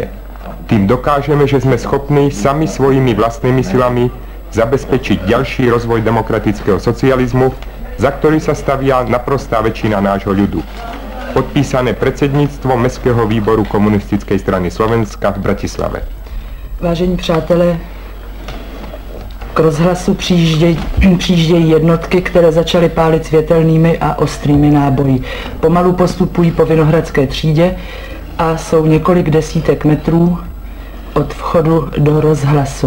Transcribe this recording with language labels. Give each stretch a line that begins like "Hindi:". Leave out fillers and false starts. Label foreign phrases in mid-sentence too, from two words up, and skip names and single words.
Slovak: Tým dokážeme, že sme schopní sami svojimi vlastnými silami zabezpečiť ďalší rozvoj demokratického socializmu, za ktorý sa stavia naprostá väčšina nášho ľudu. Podpísané predsedníctvo Mestského výboru Komunistickej strany Slovenska v Bratislave.
Czech: Vážení přátelé, k rozhlasu přijíždějí jednotky, které začaly pálit světelnými a ostrými náboji. Pomalu postupují po Vinohradské třídě a jsou několik desítek metrů od vchodu do rozhlasu.